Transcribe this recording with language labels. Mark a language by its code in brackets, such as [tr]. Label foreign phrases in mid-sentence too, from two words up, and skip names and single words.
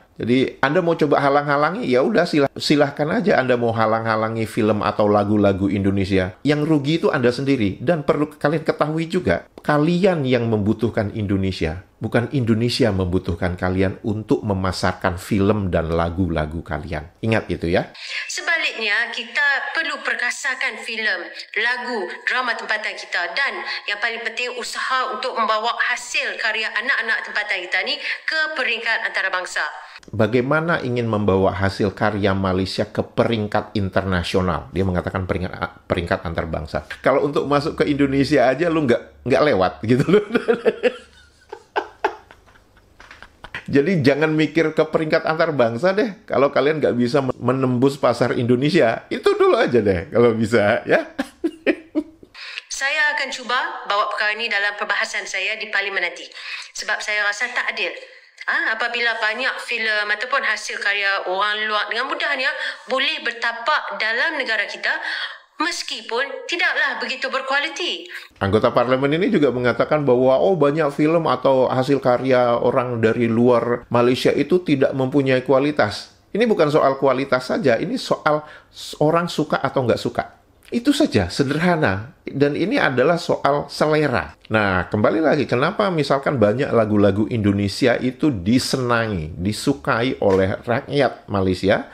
[id] Jadi Anda mau coba halang-halangi, ya udah silahkan aja Anda mau halang-halangi film atau lagu-lagu Indonesia. Yang rugi itu Anda sendiri. Dan perlu kalian ketahui juga, kalian yang membutuhkan Indonesia, bukan Indonesia membutuhkan kalian untuk memasarkan film dan lagu-lagu kalian. Ingat itu ya. [ms] Sebaliknya, kita perlu perkasakan filem, lagu, drama tempatan kita dan yang paling penting usaha untuk membawa hasil karya anak-anak tempatan kita ni ke peringkat antarabangsa. [id] Bagaimana ingin membawa hasil karya Malaysia ke peringkat internasional? Dia mengatakan [ms] peringkat antarbangsa. [id] Kalau untuk masuk ke Indonesia aja lu nggak lewat gitu loh. Jadi jangan mikir ke [ms] peringkat antarbangsa [id] deh. Kalau kalian nggak bisa menembus pasar Indonesia, itu dulu aja deh kalau bisa, ya. [ms] Saya akan cuba bawa perkara ini dalam perbahasan saya di parlimen nanti. Sebab saya rasa tak adil. Apabila banyak filem ataupun hasil karya orang luar dengan mudahnya boleh bertapak dalam negara kita, meskipun tidaklah begitu berkualiti. [id] Anggota parlemen ini juga mengatakan bahwa banyak film atau hasil karya orang dari luar Malaysia itu tidak mempunyai kualitas. Ini bukan soal kualitas saja, ini soal orang suka atau nggak suka. Itu saja, sederhana. Dan ini adalah soal selera. Nah, kembali lagi, kenapa misalkan banyak lagu-lagu Indonesia itu disenangi, disukai oleh rakyat Malaysia?